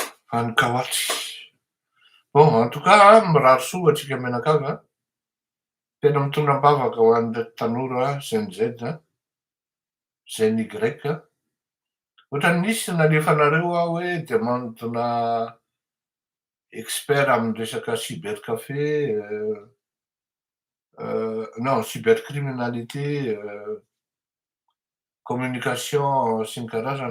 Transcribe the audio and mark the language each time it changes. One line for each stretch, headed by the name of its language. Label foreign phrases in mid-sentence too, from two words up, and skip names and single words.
Malagasy: Fanikaoatsy.
French: Bon, en tout cas
Malagasy: mirary soa atsika mianakavy a. Tena mitondram-bavaka ho an'ireo tanora Gen Z a, Gen Y a. Ohatran'ny nisy nalefa anareo aho hoe demandena expert amin'ny resaka
French: cybercafé, non cybercriminalité,
Malagasy: communication sy ny karazany.